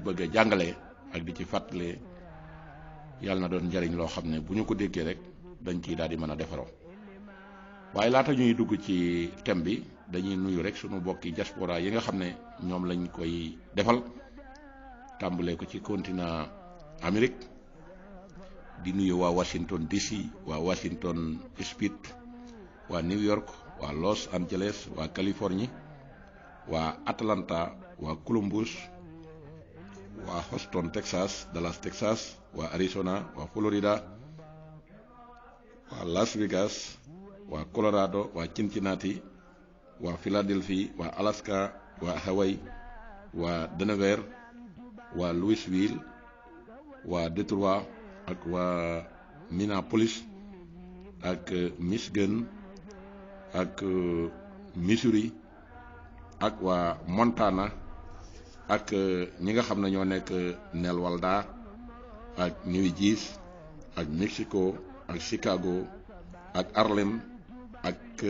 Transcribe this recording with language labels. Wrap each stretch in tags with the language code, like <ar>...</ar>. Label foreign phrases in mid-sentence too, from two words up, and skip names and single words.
<wo>bëgg a jàngale ak di ci fàttale yàlla na doon njariñ loo xam ne bu ñu ko déggee rek dañ ciy daal di mën a defaroo waaye laata ñuy dugg ci thème bi dañuy nuyu rek sunu bokki diaspora yi nga xam ne ñoom lañ koy defal tàmbalee ko ci</wo> <fr>continent Amérique</fr> <wo>di nuyu waa Washington DC waa Washington State waa New York waa Los Angeles waa Californie waa Atlanta waa Columbus waa Houston Texas Dallas Texas waa Arizona waa Florida waa Las Vegas waa Colorado waa Cincinnati waa Philadelphie waa Alaska waa Hawaii waa Denver waa Louisville waa Detroit ak waa Minneapolis ak Michigan ak Missouri ak waa Montana ak ñi nga xam ne ñoo nekk Nelwalda ak New Jersey ak Mexico ak Chicago ak Harlem ak</wo>